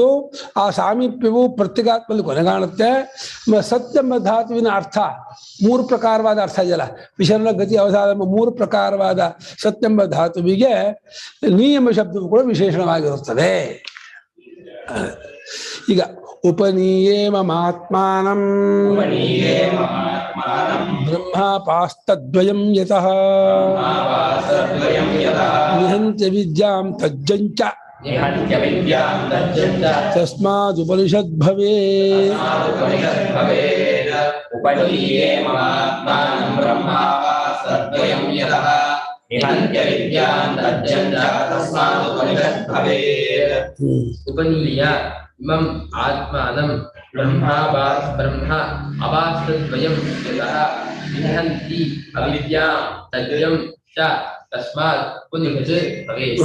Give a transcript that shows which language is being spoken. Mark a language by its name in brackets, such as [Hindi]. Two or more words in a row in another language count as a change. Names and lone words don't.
[Kannada] ಆ ಸಾಮೀಪ್ಯವು ಪ್ರತ್ಯೇಗಾತ್ಮದಲ್ಲಿ ಕೊನೆಗಾಣುತ್ತೆ. ಸತ್ಯೆಂಬ ಧಾತುವಿನ ಅರ್ಥ ಮೂರು ಪ್ರಕಾರವಾದ ಅರ್ಥ ಇದೆಯಲ್ಲ, ವಿಶರಣ ಗತಿ ಅವಸಾದ ಎಂಬ ಮೂರು ಪ್ರಕಾರವಾದ ಸತ್ಯೆಂಬ ಧಾತುವಿಗೆ ನೀ ಎಂಬ ಶಬ್ದವು ಕೂಡ ವಿಶೇಷಣವಾಗಿರುತ್ತದೆ. [Sanskrit] ಈಗ ಉಪನೀಯೇ ಮಮಾತ್ಮಾನಂ ಬ್ರಹ್ಮಾಪಾಸ್ತದ್ವಯಂ ಯತಃ ನಿಹಂತ್ಯ ವಿದ್ಯಾಂ ತಜ್ಜಂಚ ತಸ್ಮಾದುಪನಿಷದ್ ಭವೇತ್. उपनीय इमं आत्मानं ब्रह्म अवास्तद्वयं यतः निहन्ति अविद्यां तद्वयं च तस्मात् उपनिषत् भवेत्.